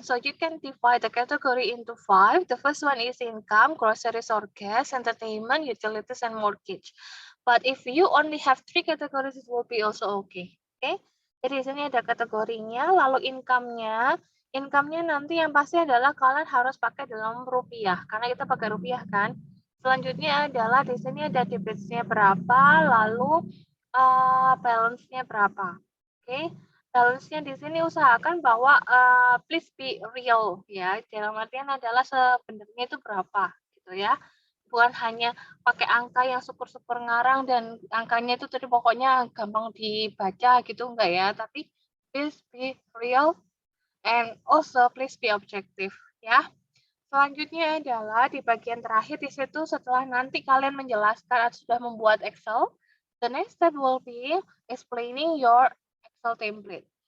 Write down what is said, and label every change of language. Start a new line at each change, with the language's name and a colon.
English: So you can divide the category into 5. The first one is income, groceries or gas, entertainment, utilities, and mortgage. But if you only have 3 categories, it will be also okay.
Indonesian: Okay? Jadi di sini ada kategorinya, lalu income-nya. Income-nya nanti yang pasti adalah kalian harus pakai dalam rupiah, karena kita pakai rupiah kan. Selanjutnya adalah di sini ada debits-nya berapa, lalu balance-nya berapa. Oke? Balance-nya di sini usahakan bahwa
English: please be real
Indonesian: ya. Dalam artian adalah sebenarnya itu berapa gitu ya. Bukan hanya pakai angka yang super-super ngarang dan angkanya itu tadi pokoknya gampang dibaca gitu, enggak ya.
English: Tapi please be real and also please be objective ya.
Indonesian: Selanjutnya adalah di bagian terakhir di situ setelah nanti kalian menjelaskan atau sudah membuat Excel,
English: the next step will be explaining your Excel template.